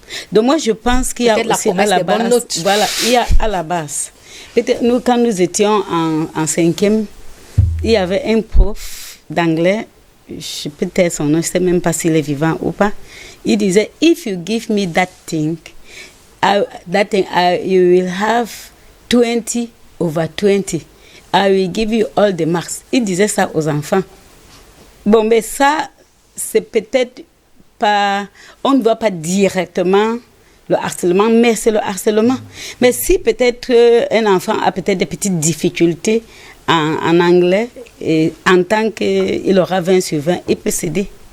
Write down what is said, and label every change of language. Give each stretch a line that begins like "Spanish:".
French: Donc moi je pense qu'il y a aussi à la base, voilà, il y a à la base. Peut-être nous quand nous étions en cinquième, il y avait un prof d'anglais, peut-être son nom, je ne sais même pas s'il est vivant ou pas. Il disait,
English: if you give me that thing, you will have 20 over 20. I will give you all the marks.
French: Il disait ça aux enfants. Bon, mais ça, c'est peut-être pas... On ne voit pas directement le harcèlement, mais c'est le harcèlement. Mais si peut-être un enfant a peut-être des petites difficultés en anglais, et en tant qu'il aura 20 sur 20, il peut céder.